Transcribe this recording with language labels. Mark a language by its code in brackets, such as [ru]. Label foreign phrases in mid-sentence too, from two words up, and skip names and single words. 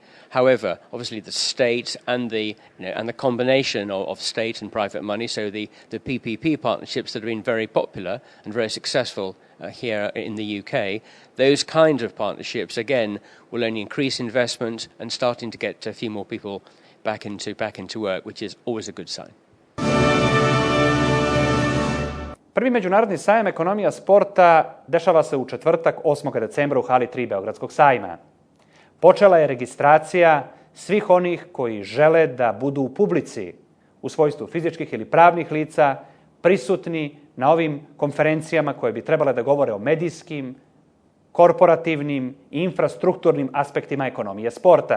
[en] However, obviously the state and the combination of state and private money, so the PPP partnerships that have been very popular and very successful here in the UK, those kind of partnerships again will only increase investment and starting to get a few more people back into work, which is always a good sign. [sr] Prvi međunarodni sajam ekonomija sporta dešava se u četvrtak 8. decembra u hali 3 Beogradskog sajma. Počela je registracija svih onih koji žele da budu u publici u svojstvu fizičkih ili pravnih lica prisutni na ovim konferencijama koje bi trebale da govore o medijskim, korporativnim i infrastrukturnim aspektima ekonomije sporta.